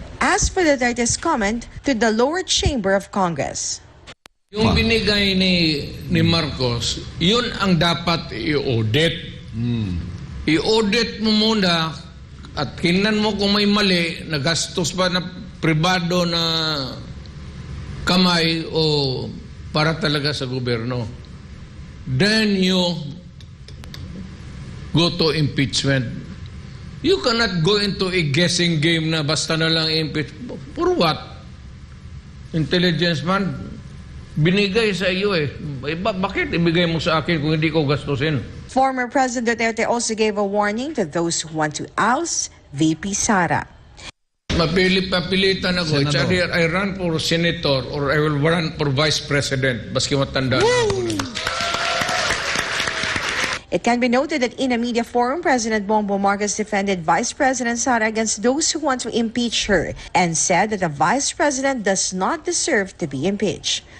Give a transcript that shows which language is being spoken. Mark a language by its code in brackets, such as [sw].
[en] As for Duterte's comment to the lower chamber of Congress. [tl] Yung binigay ni Marcos, yun ang dapat i-audit. I-audit mo muna at tingnan mo kung may mali, nagastos ba na pribado na kamay o para talaga sa gobyerno. [en] Then you go to impeachment. You cannot go into a guessing game [tl] na basta na lang impeach. [en] For what? [tl] intelligence man, binigay sa iyo eh. Bakit ibigay mo sa akin kung hindi ko gastusin? [en] Former President Duterte also gave a warning to those who want to oust VP Sara. [tl] Papilitan ako. [en] It's either I run for senator or I will run for vice president. [tl] Baski matanda. [en] It can be noted that in a media forum, President Bongbong Marcos defended Vice President Sara against those who want to impeach her and said that the Vice President does not deserve to be impeached.